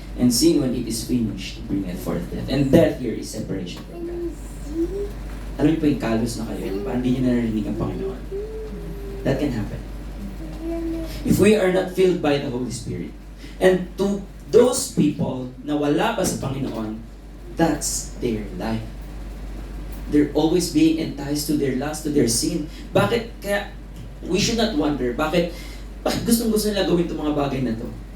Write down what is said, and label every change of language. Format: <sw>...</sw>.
<en>And sin, when it is finished, bringeth forth death. And death here is separation from God.</en> <tl>Alam niyo po yung kalos na kayo, parang hindi niyo naririnig ang Panginoon.</tl> <en>That can happen. If we are not filled by the Holy Spirit. And to those people</en> <tl>na wala pa sa Panginoon,</tl> <en>that's their life. They're always being enticed to their lust, to their sin.</en> <tl>Bakit? Kaya,</tl> <en>we should not wonder,</en> <tl>bakit gustong-gusto nila gawin itong mga bagay na to?</tl>